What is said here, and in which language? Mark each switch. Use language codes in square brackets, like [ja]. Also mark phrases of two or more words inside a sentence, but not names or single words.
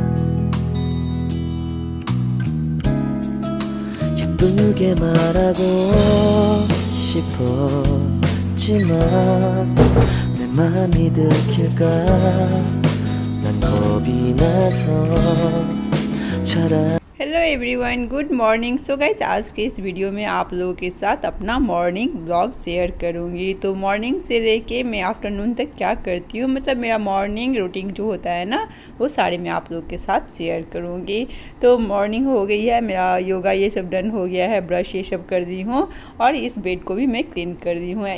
[ko] 예쁘게 말하고 싶었지만 내 맘이 들킬까 난 겁이 나서 차라리 [en] hello everyone, good morning. so guys, [hi] आज के इस वीडियो में आप लोगों के साथ अपना [en] morning vlog [hi] शेयर करूंगी। तो मॉर्निंग से लेके मैं आफ्टरनून तक क्या करती हूँ, मतलब मेरा [en] morning routine [hi] जो होता है ना, वो सारे मैं आप लोगों के साथ शेयर करूंगी। तो मॉर्निंग हो गई है, मेरा योगा ये सब डन हो गया है, ब्रश ये सब कर दी हूँ और इस बेड को भी मैं क्लीन कर दी हूँ।